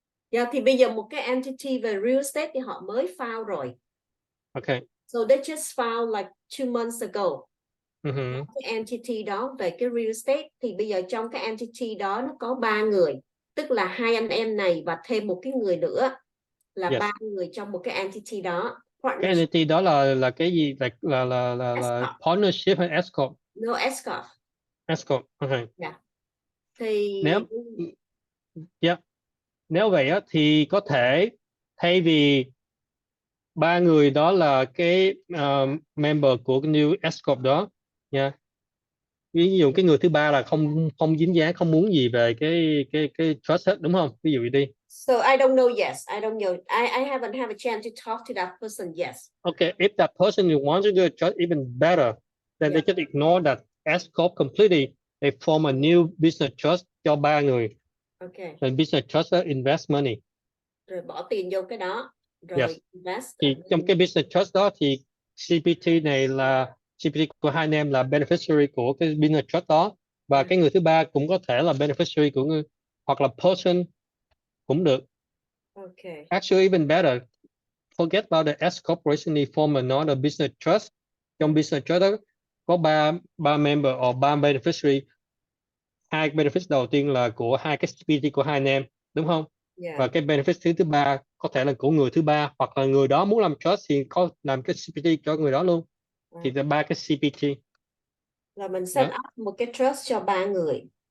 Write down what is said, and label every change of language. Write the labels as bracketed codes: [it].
[en] Yeah, [vi] thì bây giờ một cái entity về real estate thì họ mới file rồi. [en] Okay. So they just filed like 2 months ago. [vi] Cái entity đó về cái real estate thì bây giờ trong cái entity đó nó có 3 người, tức là 2 anh em này và thêm một cái người nữa là 3 người trong một cái entity đó. Cái entity đó là cái gì? Là partnership hay escort? [en] No, escort. Escort. Okay. Yeah. [vi] Thì nếu vậy á thì có thể thay vì 3 người đó là cái member của cái new escort đó nha. Ví dụ cái người thứ ba là không dính dáng, không muốn gì về cái trust hết, đúng không? Ví dụ đi. [en] So I don't know. Yes, I don't know. I haven't had a chance to talk to that person. Yes. Okay, if that person wants to do a trust even better, then they just ignore that escort completely. They form a new business trust [vi] cho 3 người. [en] Okay. And business trust invest money. [vi] Rồi bỏ tiền vô cái đó. Rồi invest. Thì trong cái business trust đó thì CPT này là CPT của hai anh em là beneficiary của cái business trust đó, và cái người thứ ba cũng có thể là beneficiary của người, hoặc là person cũng được. [en] Okay. Actually even better, forget about the S corporation, form another business trust. [vi] Trong business trust đó có ba member or 3 beneficiary. 2 benefit đầu tiên là của 2 cái CPT của hai anh em, đúng không? Và cái benefit thứ ba có thể là của người thứ ba, hoặc là người đó muốn làm trust thì có làm cái CPT cho người đó luôn. Thì là 3 cái CPT. Là mình set up một cái trust cho 3 người.